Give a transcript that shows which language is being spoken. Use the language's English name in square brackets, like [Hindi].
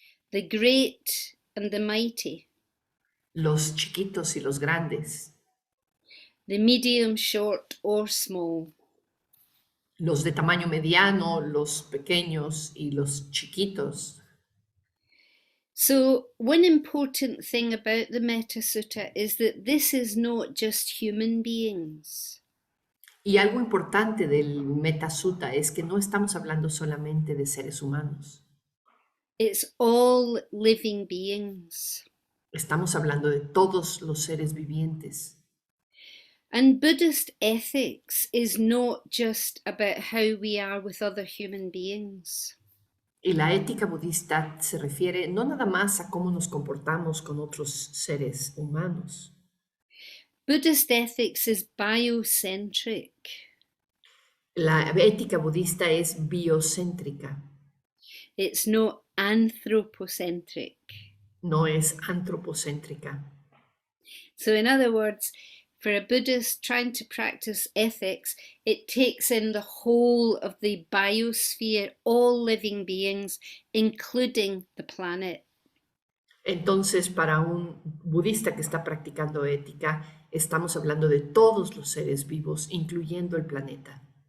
[English] the great and the mighty, [Spanish] los chiquitos y los grandes, [English] the medium, short, or small, [Spanish] los de tamaño mediano, los pequeños y los chiquitos. [English] So, one important thing about the Metta Sutta is that this is not just human beings. [Spanish] Y algo importante del Metta Sutta es que no estamos hablando solamente de seres humanos. [English] It's all living beings. [Spanish] Estamos hablando de todos los seres vivientes. [English] And Buddhist ethics is not just about how we are with other human beings. [Spanish] Y la ética budista se refiere no nada más a cómo nos comportamos con otros seres humanos. [English] Buddhist ethics is biocentric. [Spanish] La ética budista es biocéntrica, [English] It's not anthropocentric. [Spanish] no es antropocéntrica. [English] So, in other words, for a Buddhist trying to practice ethics, it takes in the whole of the biosphere, all living beings, including the planet. [Spanish] Entonces, para un budista que está practicando ética, estamos hablando de todos los seres vivos, incluyendo el planeta.